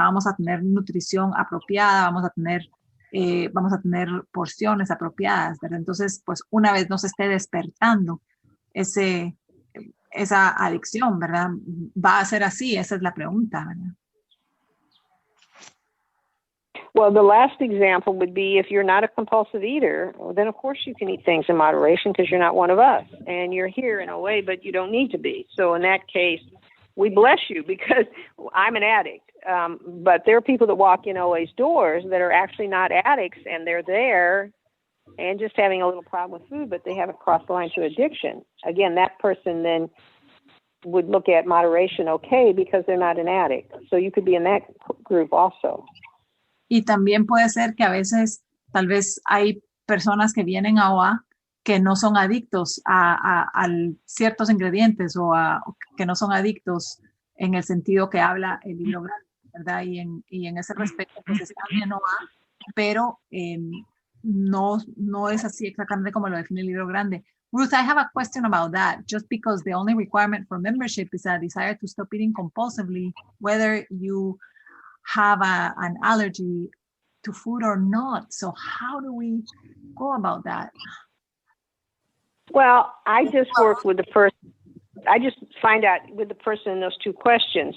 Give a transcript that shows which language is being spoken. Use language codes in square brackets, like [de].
[es] Vamos a tener nutrición apropiada, vamos a tener porciones apropiadas, ¿verdad? Entonces, pues una vez nos esté despertando esa adicción, ¿verdad? ¿Va a ser así? Esa es la pregunta, ¿verdad? [en] Well, the last example would be if you're not a compulsive eater, well, then of course you can eat things in moderation because you're not one of us. And you're here in a way, but you don't need to be. So in that case, we bless you because I'm an addict. But there are people that walk in OA's doors that are actually not addicts, and they're there and just having a little problem with food, but they haven't crossed the line to addiction. Again, that person then would look at moderation okay because they're not an addict. So you could be in that group also. [es] Y también puede ser que a veces, tal vez hay personas que vienen a OA que no son adictos a ciertos ingredientes o que no son adictos en el sentido que habla el libro grande, ¿verdad? Y en ese respecto, pues están en OA, pero no es así exactamente como lo define el libro grande. [en] Ruth, I have a question about that. Just because the only requirement for membership is a desire to stop eating compulsively, whether you have an allergy to food or not. So how do we go about that? Well, I just work with the person. I just find out with the person in those two questions.